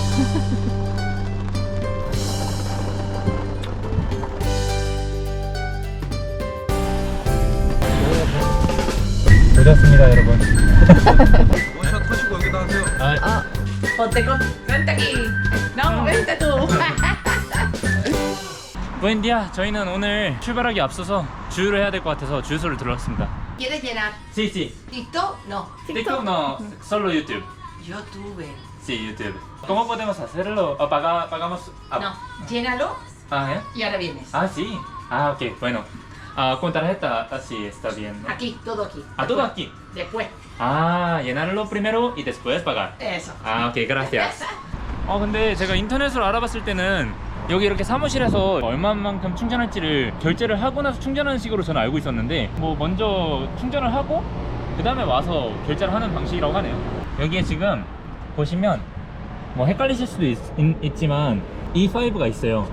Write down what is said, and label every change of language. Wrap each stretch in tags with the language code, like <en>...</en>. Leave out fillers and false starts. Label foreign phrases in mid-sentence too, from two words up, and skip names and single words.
<ko>도졌습니다 여러분. 원샷 하시고 여기다 하세요.</ko> <es>Ponte con... Vente aquí. No, vente tú.</es> <ko>부엔디아, 저희는 오늘 출발하기 앞서서 주유를 해야 될 것 같아서 주유소를 들러왔습니다.</ko> <es>¿Quieres llenar Sí, sí. TikTok? No. TikTok no, solo YouTube. YouTube. Sí, YouTube. ¿Cómo podemos hacerlo? ¿O pagamos? No. Llénalo Ah, ¿eh? y ahora vienes. Ah, sí. Ah, ok, bueno. Con tarjeta así está bien, ¿no? Aquí, todo aquí. Ah, todo aquí. Después. Ah, llenarlo primero y después pagar. Eso.</es> <ko>아, 오케이, gracias. 근데 제가 인터넷으로 알아봤을 때는 여기 이렇게 사무실에서 얼마만큼 충전할지를 결제를 하고 나서 충전하는 식으로 저는 알고 있었는데 뭐 먼저 충전을 하고 그 다음에 와서 결제를 하는 방식이라고 하네요. 여기에 지금 보시면 뭐 헷갈리실 수도 있지만 E5가 있어요.</ko>